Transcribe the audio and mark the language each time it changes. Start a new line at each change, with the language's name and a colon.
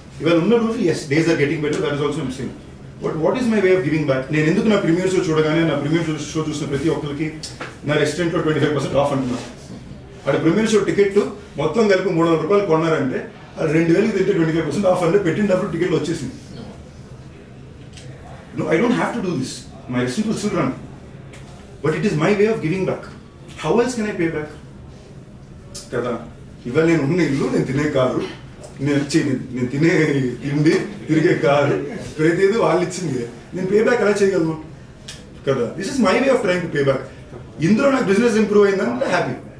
Telugu: ఇవాళ ఉన్న రోజు
English: As days are getting better, that is also I'm saying. But what is my way of giving back?
Telugu: నేను ఎందుకు నా ప్రీమియర్ షో చూడగానే నా ప్రీమియర్ షో చూసిన ప్రతి ఒక్కరికి నా రెస్టారెంట్లో 25% ఆఫ్ అంటున్నాను. అక్కడ ప్రీమియర్ షో టికెట్ మొత్తం కలిపి 300 రూపాయలు కొన్నారంటే అది 2,000 తింటే 25% ఆఫ్ అంటే పెట్టినప్పుడు టికెట్లు వచ్చేసింది.
English: No, I don't have to do this. My restaurant will still run. But it is my way of giving back. How else can I pay back?
Telugu: కదా ఇవాళ నేను ఉన్న ఇల్లు, నేను తినే కారు, నేను తినే తిండి, తిరిగే కారు, ప్రతిదీ వాళ్ళు ఇచ్చింది. నేను పే బ్యాక్ ఎలా చేయగలను కదా?
English: This is my way of trying to pay back.
Telugu: ఇందులో నాకు బిజినెస్ ఇంప్రూవ్ అయిందంటే హ్యాపీ.